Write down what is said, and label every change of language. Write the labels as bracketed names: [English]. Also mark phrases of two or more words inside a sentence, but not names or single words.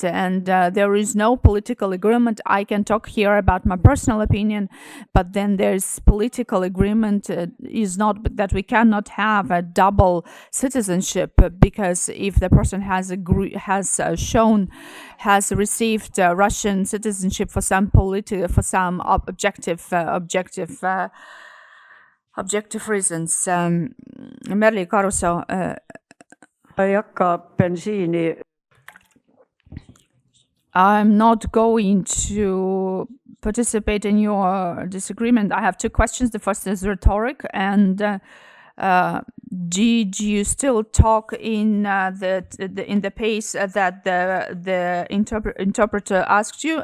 [English] And there is no political agreement. I can talk here about my personal opinion, but then there's political agreement is not that we cannot have a double citizenship, because if the person has received Russian citizenship for some objective reasons. Merli Karuso. [Estonian] ei hakka bensiini [English] I'm not going to participate in your disagreement. I have two questions. The first is rhetoric, and did you still talk in the pace that the interpreter asked you?